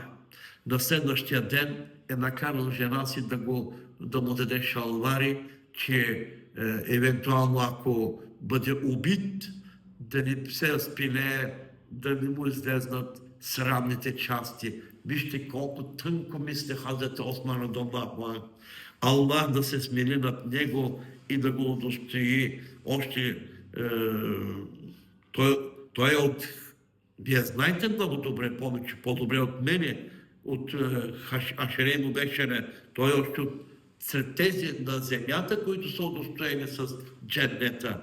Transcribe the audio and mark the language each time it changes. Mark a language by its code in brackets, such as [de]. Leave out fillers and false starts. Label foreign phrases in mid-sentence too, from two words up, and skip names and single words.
[bg] На следващия ден е накарал жена си да му даде шалвари, че евентуално ако бъде убит, да не се разпилее, да не му излезнат срамните части. Вижте колко тънко мисли Хазрет Осман [ar] رضي الله عنه. [bg] Аллах да се смили над него и да го удостои. Още той е от... Вие знаете много добре, повече, по-добре от мене, от Ашере Мубешере. Той е още сред тези на земята, които са удостоени с дженнета.